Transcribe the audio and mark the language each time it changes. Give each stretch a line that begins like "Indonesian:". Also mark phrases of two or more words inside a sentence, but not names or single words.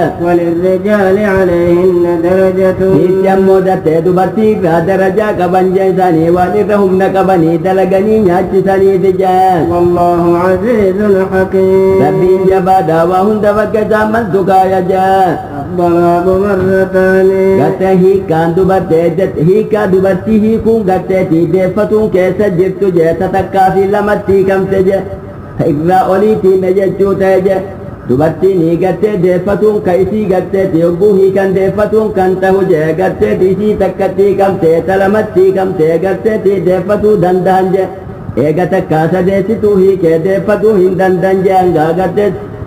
Arabic: وللرجال عليهن درجة
Oromo: hiitti ammoo dattee dubartii irraa darajaa qaban jee isaanii waan irra humna qabanii dalaganii nyaachisaniiti jee
Arabic: والله عزيز حكيم
Oromo: rabbiin jabaadhaa waa hunda bakka isaan maltu kaaya jee
Arabic: الطلاق مرتان
Oromo: gartee hiikkaan hiikkaa dubartii hiikuun garteetii deeffatuun keessa jirtu jee ta takkaa fi lamatti hiikamte je ta irraa oliitiin jechuu ta'e je dubartiin hiikattee deeffatuun ka isii garteeti yogguu hiikan deeffatuun kan ta'u jee garteeti isii takkatti hiikamtee ta lamatti hiikamtee garteeti deeffatuu danda'an je eega takkaa sadeessituu hiikee deeffatuu hin danda'an je hangaa garteeti